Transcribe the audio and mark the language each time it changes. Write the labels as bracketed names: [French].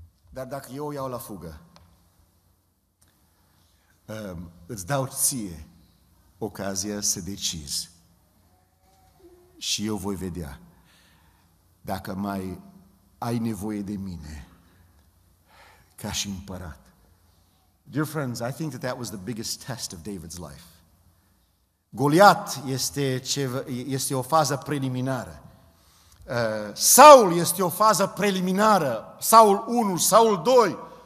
[Romanian] Dar dacă eu o iau la fugă, îți dau ție ocazia să decizi. Și eu voi vedea dacă mai ai nevoie de mine ca și împărat. [English] Dear friends, I think that was the biggest test of David's life. [Romanian] Goliat este o fază preliminară. Saul este o fază preliminară. Saul 1, Saul 2.